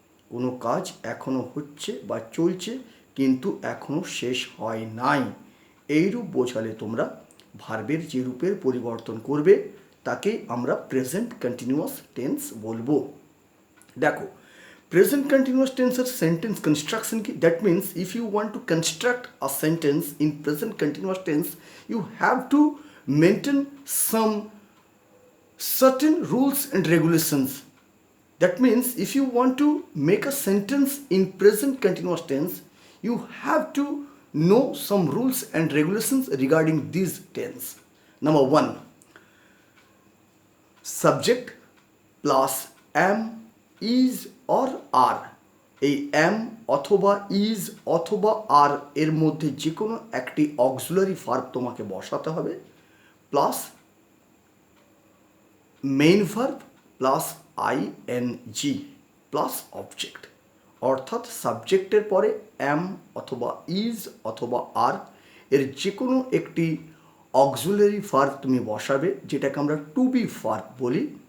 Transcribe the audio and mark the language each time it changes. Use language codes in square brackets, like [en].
[bn] কোনো কাজ এখনও হচ্ছে বা চলছে কিন্তু এখনও শেষ হয় নাই, এইরূপ বোঝালে তোমরা ভার্বের যে রূপের পরিবর্তন করবে তাকে আমরা প্রেজেন্ট কন্টিনিউয়াস টেন্স বলবো। দেখো প্রেজেন্ট কন্টিনিউয়াস টেন্সের সেন্টেন্স কনস্ট্রাকশন কি, [en] That means if you want to construct a sentence in present continuous tense you have to maintain some certain rules and regulations. That means if you want to make a sentence in present continuous tense, you have to know some rules and regulations regarding these tense. Number one, subject plus am, is or are। [bn] এই am অথবা is অথবা are এর মধ্যে যে কোনো একটি auxiliary verb তোমাকে বসাতে হবে, plus main verb plus ING plus object. অর্থাৎ সাবজেক্টের পরে অ্যাম অথবা ইজ অথবা আর এর যে কোনো একটি অক্সিলারি ভার্ব তুমি বসাবে, যেটাকে আমরা টু বি ভার্ব বলি।